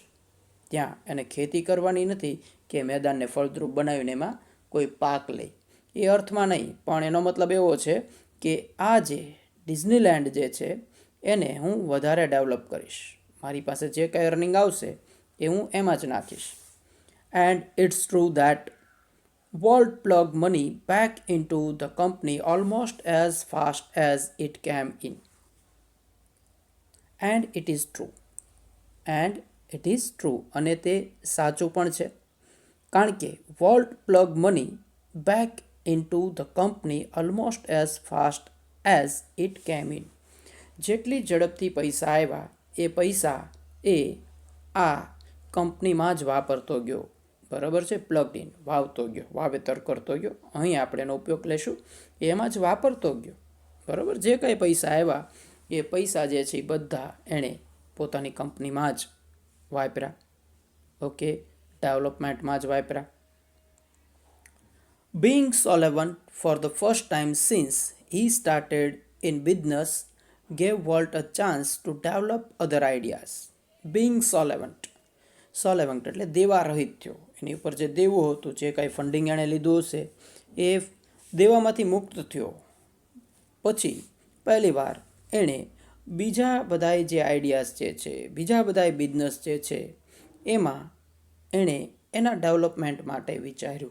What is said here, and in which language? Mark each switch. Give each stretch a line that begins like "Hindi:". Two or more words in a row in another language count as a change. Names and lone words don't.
Gujarati: ત્યાં એને ખેતી કરવાની નથી કે મેદાનને ફળદ્રુપ બનાવીને એમાં કોઈ પાક લે, એ અર્થમાં નહીં, પણ એનો મતલબ એવો છે કે આ જે ડિઝનીલેન્ડ જે છે એને હું વધારે ડેવલપ કરીશ. મારી પાસે જે કંઈ અર્નિંગ આવશે એ હું એમાં જ નાખીશ.
English: And it's true that Walt plugged money back into the company almost as fast as it came in. And it is true. And it is true.
Gujarati: અને તે સાચું પણ છે. કારણ કે
English: Walt plugged money back into the company almost as fast as it came in.
Gujarati: જેટલી ઝડપથી પૈસા આવ્યા એ પૈસા એ આ કંપનીમાં જ વાપરતો ગયો. બરાબર છે.
English: plug in,
Gujarati: વાવતો ગયો, વાવેતર કરતો ગયો. અહીં આપણે એનો ઉપયોગ લેશું, એમાં જ વાપરતો ગયો. બરાબર. જે કંઈ પૈસા આવ્યા એ પૈસા જે છે એ બધા એણે પોતાની કંપનીમાં જ વાપર્યા. ઓકે, ડેવલપમેન્ટમાં જ વાપર્યા.
English: Being solvent for the first time since he started in business gave Walt a chance to develop other ideas. Being solvent
Gujarati: એટલે દેવા રહિત થયો. એની ઉપર જે દેવું હતું, જે કાંઈ ફંડિંગ એણે લીધું હશે એ દેવામાંથી મુક્ત થયો. પછી પહેલી વાર એણે બીજા બધાય જે આઈડિયાઝ જે છે, બીજા બધાય બિઝનેસ જે છે એમાં એણે એના ડેવલપમેન્ટ માટે વિચાર્યું.